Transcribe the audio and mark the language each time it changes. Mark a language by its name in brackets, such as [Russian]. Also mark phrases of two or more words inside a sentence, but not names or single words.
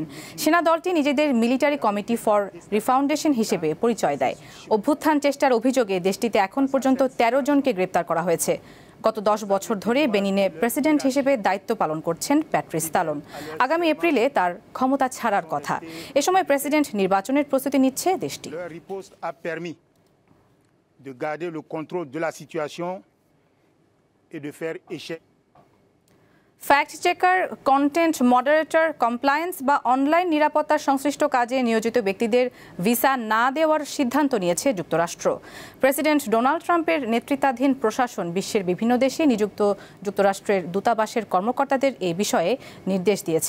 [Bangla] সেনা দলটি নিজেদের মিলিটারি কমিটি ফর রিফাউন্ডেশন হিসেবে পরিচয় দেয়। অভ্যুত্থান চেষ্টার অভিযোগে দেশটিতে এখন পর্যন্ত 13 জনকে গ্রেপ্তার করা হয়েছে। গত 10 বছর ধরে বেনিনে প্রেসিডেন্ট হিসেবে দায়িত্ব পালন করছেন প্যাট্রিস তালন। আগামী এপ্রিলে তার ক্ষমতা ছাড়ার কথা। এ সময় প্রেসিডেন্ট নির্বাচনের প্রস্তুতি নিচ্ছে দেশটি। [French] de garder le contrôle de la situation et de faire échec. [English] fact checker, content moderator, [Bangla] কমপ্লায়েন্স বা অনলাইন নিরাপত্তা সংশ্লিষ্ট কাজে নিয়োজিত ব্যক্তিদের ভিসা না দেওয়ার সিদ্ধান্ত নিয়েছে যুক্তরাষ্ট্র। প্রেসিডেন্ট ডোনাল্ড ট্রাম্পের নেতৃত্বাধীন প্রশাসন বিশ্বের বিভিন্ন দেশে নিযুক্ত যুক্তরাষ্ট্রের দূতাবাসের কর্মকর্তাদের এই বিষয়ে নির্দেশ দিয়েছে।